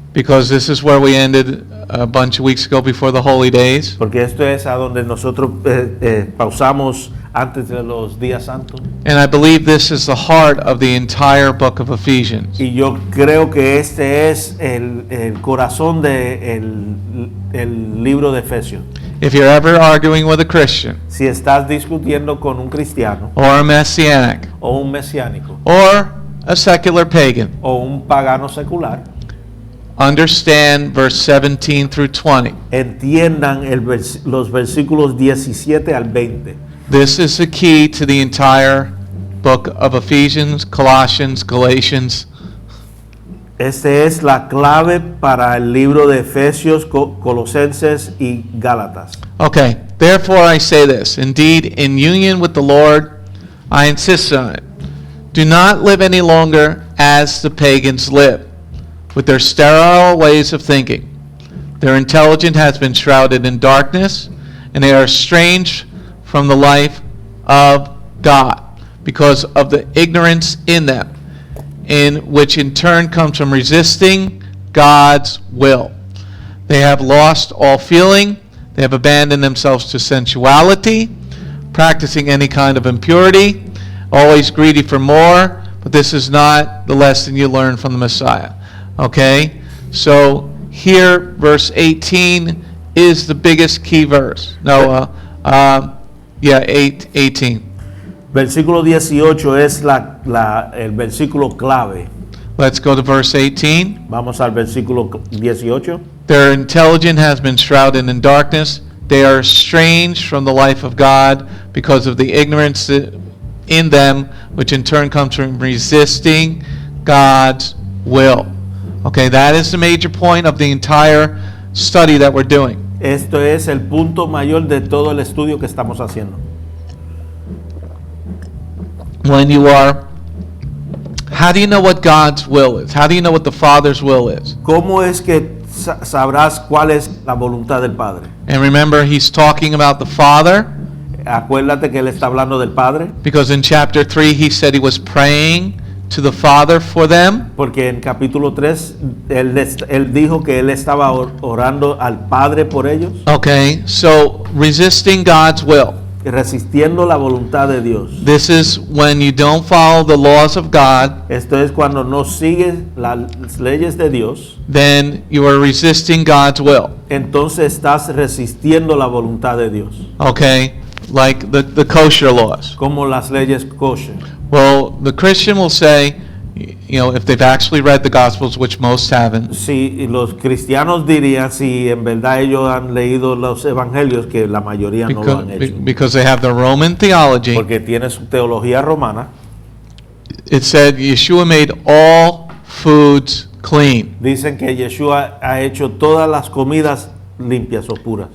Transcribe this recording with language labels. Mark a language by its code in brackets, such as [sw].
[en] Because this is where we ended a bunch of weeks ago before the holy days. [es] porque esto es a donde nosotros pausamos antes de los días santos. [en] And I believe this is the heart of the entire book of Ephesians. [es] Y yo creo que este es el corazón del libro de Efesios. [en] If you're ever arguing with a Christian [es] Si estás discutiendo con un cristiano [en] or a Messianic [es] o un mesiánico [en] or a secular pagan, [es] o un pagano secular, [en] understand verse 17 through 20. [es] entiendan los versículos 17 al 20. [en] This is the key to the entire book of Ephesians, Colossians, Galatians. [es] Este es la clave para el libro de Efesios, Colosenses y Gálatas. [en] Okay, therefore I say this, indeed, in union with the Lord, I insist on it. Do not live any longer as the pagans live, with their sterile ways of thinking. Their intelligence has been shrouded in darkness, and they are estranged from the life of God, because of the ignorance in them, in which in turn comes from resisting God's will. They have lost all feeling. They have abandoned themselves to sensuality, practicing any kind of impurity, always greedy for more, but this is not the lesson you learn from the Messiah. Okay? So here, verse 18 is the biggest key verse. No, 18. [es] Versículo 18 es el versículo clave. [en] Let's go to verse 18. [es] Vamos al versículo 18. [en] Their intelligence has been shrouded in darkness. They are estranged from the life of God because of the ignorance in them, which in turn comes from resisting God's will. Okay, that is the major point of the entire study that we're doing. [es] Esto es el punto mayor de todo el estudio que estamos haciendo. [en] When you are, how do you know what God's will is? How do you know what the Father's will is? [es] ¿Cómo es que sabrás cuál es la voluntad del Padre? [en] And remember, he's talking about the Father, [es] Acuérdate que él está hablando del Padre, [en] because in chapter 3 he said he was praying to the Father for them. [es] porque en capítulo 3 él dijo que él estaba orando al Padre por ellos. [en] Okay, so resisting God's will. [es] resistiendo la voluntad de Dios. [en] This is when you don't follow the laws of God, [es] Esto es cuando no sigues las leyes de Dios, [en] then you are resisting God's will. [es] entonces estás resistiendo la voluntad de Dios, [en] Okay? Like the kosher laws. [es] como las leyes kosher. [en] Well, the Christian will say, you know, if they've actually read the Gospels, which most haven't, [es] Si los cristianos dirían, si en verdad ellos han leído los evangelios, que la mayoría no lo han hecho, [en] because they have the Roman theology, [es] porque tiene su teología romana. [en] it said Yeshua made all foods clean. [es] Dicen que Yeshua ha hecho todas las comidas limpias o puras.